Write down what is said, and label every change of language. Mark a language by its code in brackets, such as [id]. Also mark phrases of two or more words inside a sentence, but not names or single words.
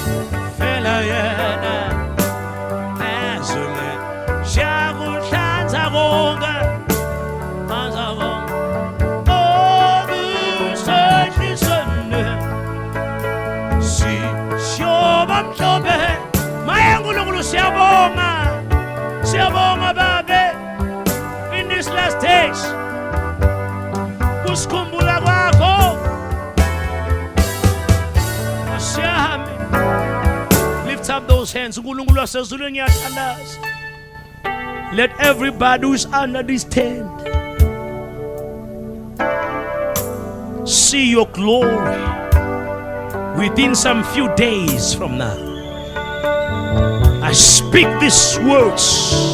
[zu] Fela yena. Azule. Siyakuhlanza konke. Hlanza konke. Okusenhlizweni. Siyoba mhlophe. Maye uNkulunkulu siyabonga. Siyabonga babe. [en] In these last days. [zu] Kusikhumbula kwakho. [en] Lift up those hands. [zu] uNkulunkulu wasezulwini ngiyathandaza. [en] Let everybody who is under this tent see your glory within some few days from now. I speak these words.